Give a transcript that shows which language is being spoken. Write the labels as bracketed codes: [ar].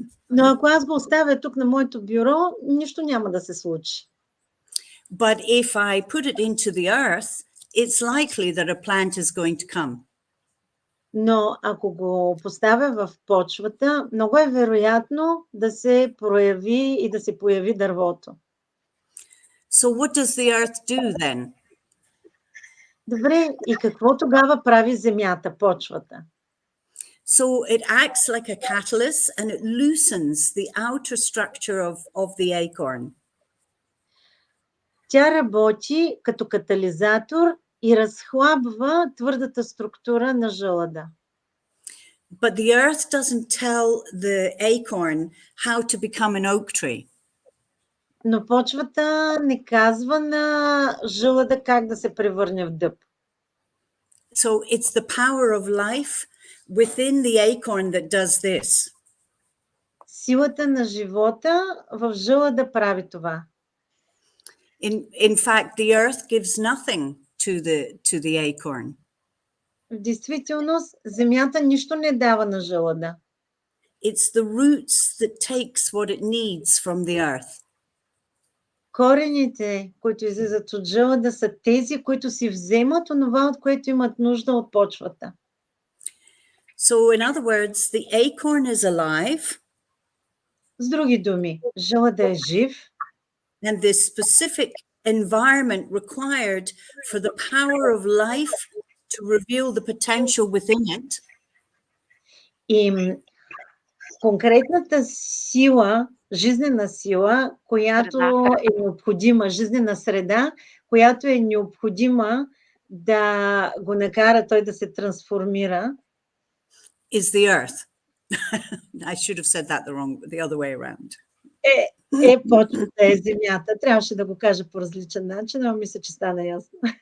[bg] Но ако аз го оставя тук на моето бюро, нищо няма да се случи. [en] But if I put it into the earth, it's likely that a plant is going to come. [bg] Но ако го поставя в почвата, много е вероятно да се прояви и да се появи дървото. [en] So what does the earth do then? [bg] Добре, и какво тогава прави земята, почвата? [en] So it acts like a catalyst and it loosens the outer structure of the acorn. [bg] Тя работи като катализатор и разхлабва твърдата структура на жълъда. [en] But the earth doesn't tell the acorn how to become an oak tree. [bg] Но почвата не казва на жълъда как да се превърне в дъб. [en] So it's the power of life within the acorn that does this. [bg] Силата на живота в жълъда прави това. [en] In fact, the earth gives nothing to the acorn. [bg] В действителност, земята нищо не дава на жълъда. [en] It's the roots that takes what it needs from the earth. [bg] Корените, които излизат от жълъда, са тези, които си вземат онова, от което имат нужда от почвата. [en] So in other words, the acorn is alive. [bg] С други думи, жълъда е жив. [en] And this specific environment required for the power of life to reveal the potential within it. [bg] И конкретната сила, жизнена сила, която е необходима, жизнена среда, която е необходима да го накара той да се трансформира, [en] is the earth. I should have said that the other way around. [bg] Почвата е земята. Трябваше да го кажа по различен начин, но мисля, че стана ясно.